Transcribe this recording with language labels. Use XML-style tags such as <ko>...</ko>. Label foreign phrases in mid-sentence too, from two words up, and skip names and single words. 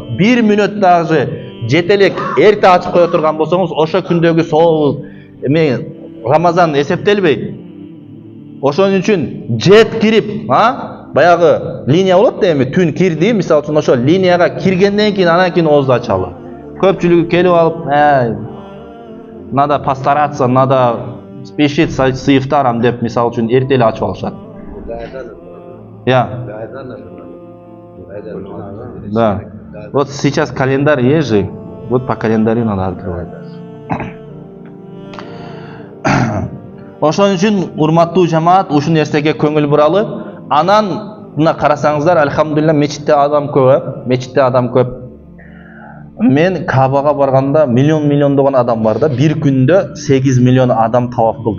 <ky>1 мүнөт дагы жете элек эрте ачып кое турган болсоңуз ошо күндөгү сообу эме Рамазан эсептелбейт. Ошон үчүн жет кирип, баягы линия болот да, эми түн кирди, мисалы үчүн ошо линияга киргенден кийин анан кийин оозду ачалы. Көпчүлүгү келип алып,</ky> <ru>надо постараться, надо спешить с ифтаром</ru> <ky>деп, мисалы үчүн эрте эле ачып алышат.</ky> <ru>Да. Вот сейчас календарь есть же, вот по календарю надо открывать.</ru> <ky>Ошон үчүн урматтуу жамаат ушул нерсеге көңүл буралы. Анан мына карасаңыздар, альхамдулилля, мечитте адам көп, мечитте адам көп. Мен Кабага барганда миллиондогон адам бар да, бир күндө 8 миллион адам таваф кылды.</ky>